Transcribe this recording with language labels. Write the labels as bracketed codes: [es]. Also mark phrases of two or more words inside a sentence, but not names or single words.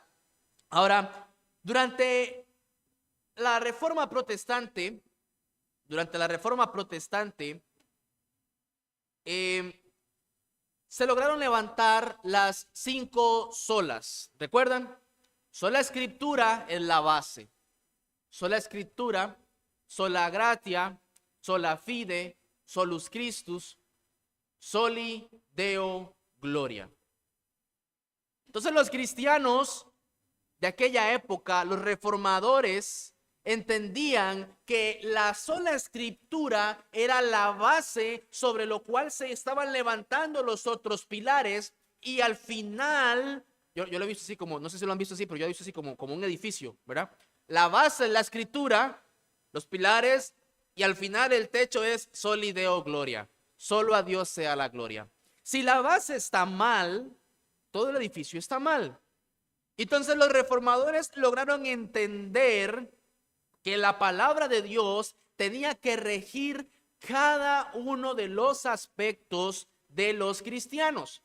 [es] Ahora, durante la Reforma Protestante, se lograron levantar las 5 solas. ¿Recuerdan? Sola Escritura es la base. Sola Escritura, [la] sola gratia, sola fide, solus Christus, soli Deo gloria. [es] Entonces los cristianos de aquella época, los reformadores, entendían que la sola Escritura era la base sobre lo cual se estaban levantando los otros pilares, y al final, yo lo he visto así como, no sé si lo han visto así, pero yo he visto así como un edificio, ¿verdad? La base es la Escritura, los pilares, y al final el techo es [la] soli Deo gloria. [es] Solo a Dios sea la gloria. Si la base está mal, todo el edificio está mal. Entonces los reformadores lograron entender que la palabra de Dios tenía que regir cada uno de los aspectos de los cristianos.